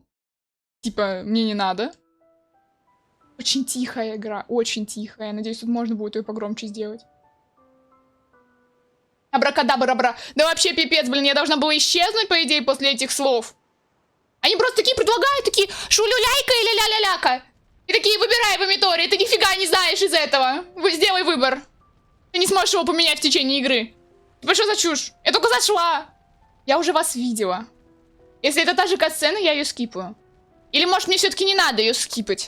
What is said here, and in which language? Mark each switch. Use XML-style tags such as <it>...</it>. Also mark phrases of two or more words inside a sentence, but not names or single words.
<ru>Типа, мне не надо. Очень тихая игра. Очень тихая. Надеюсь, тут можно будет ее погромче сделать. Абракадабра. Да вообще пипец, блин, я должна была исчезнуть, по идее, после этих слов. Они просто такие предлагают, такие, шулюляйка или ля-ля-ляка. И такие, выбирай в Митори, ты нифига не знаешь из этого. Сделай выбор. Ты не сможешь его поменять в течение игры. Типа, что за чушь? Я только зашла. Я уже вас видела. Если это та же катсцена, я ее скипаю. Или, может, мне все-таки не надо ее скипать?</ru>